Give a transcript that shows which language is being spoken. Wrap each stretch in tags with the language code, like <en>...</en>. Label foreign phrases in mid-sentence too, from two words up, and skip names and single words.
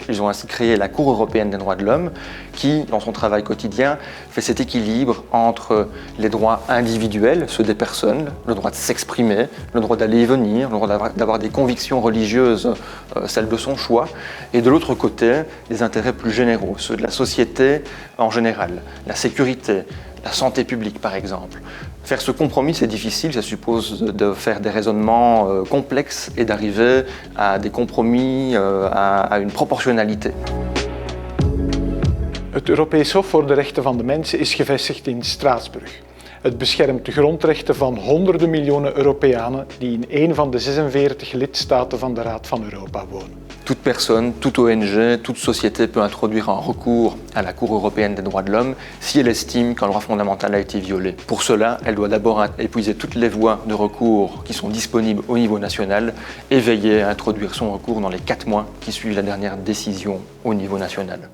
<fr>Ils ont ainsi créé la Cour européenne des droits de l'homme qui, dans son travail quotidien, fait cet équilibre entre les droits individuels, ceux des personnes, le droit de s'exprimer, le droit d'aller et venir, le droit d'avoir des convictions religieuses, celles de son choix, et de l'autre côté, les intérêts plus généraux, ceux de la société en général, la sécurité, la santé publique par exemple. Faire ce compromis, c'est difficile, ça suppose de faire des raisonnements complexes et d'arriver à des compromis, à une proportionnalité.</fr> <nl>Het Europees Hof voor de Rechten van de Mens is gevestigd in Straatsburg. Het beschermt de grondrechten van honderden miljoenen Europeanen die in een van de 46 lidstaten van de Raad van Europa wonen.</nl> <fr>Toute personne, toute ONG, toute société peut introduire un recours à la Cour européenne des droits de l'homme si elle estime qu'un droit fondamental a été violé. Pour cela, elle doit d'abord épuiser toutes les voies de recours qui sont disponibles au niveau national et veiller à introduire son recours dans les 4 mois qui suivent la dernière décision au niveau national.</fr>